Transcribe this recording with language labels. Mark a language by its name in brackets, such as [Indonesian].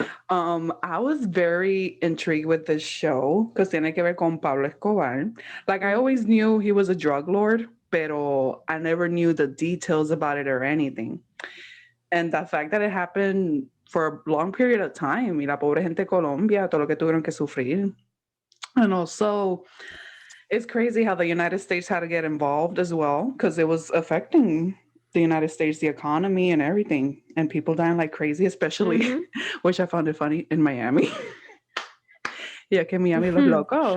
[Spanish] sí. [English] I was very intrigued with this show because [Spanish] tiene que ver con [English] Pablo Escobar. Like I Mhm. always knew he was a drug lord, pero I never knew the details about it or anything. And the fact that it happened for a long period of time. [Spanish] Y la pobre gente de Colombia, todo lo que tuvieron que sufrir. [English] And also, it's crazy how the United States had to get involved as well because it was affecting the United States, the economy and everything, and people dying like crazy, especially, Mm-hmm. which I found it funny in Miami. Yeah, [Spanish] que Miami los locos